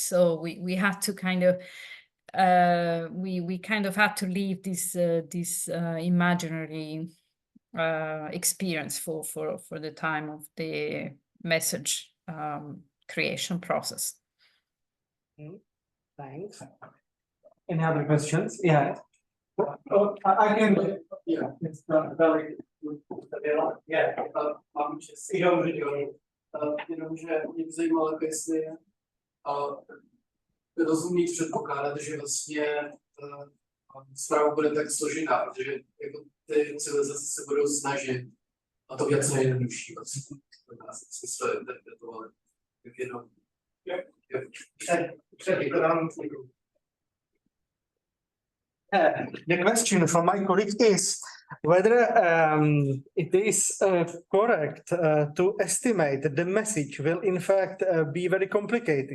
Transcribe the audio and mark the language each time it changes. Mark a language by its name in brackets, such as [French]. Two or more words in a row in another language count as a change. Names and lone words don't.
[English] So we had to kind of we kind of had to leave this imaginary experience for the time of the message creation process. Thanks. Any other questions? Yeah. I can. Yeah, it's very good. Yeah. [Czech] Mám jenom že mě by zajímalo, jestli rozumí předpokládat, že vlastně zpráva bude tak složená, protože jako ty civilizace se budou snažit a to věc nejjednodušší vlastně. Jsme to interpretovali. Tak jenom. [English] The question from my colleague is whether it is correct to estimate that the message will in fact be very complicated.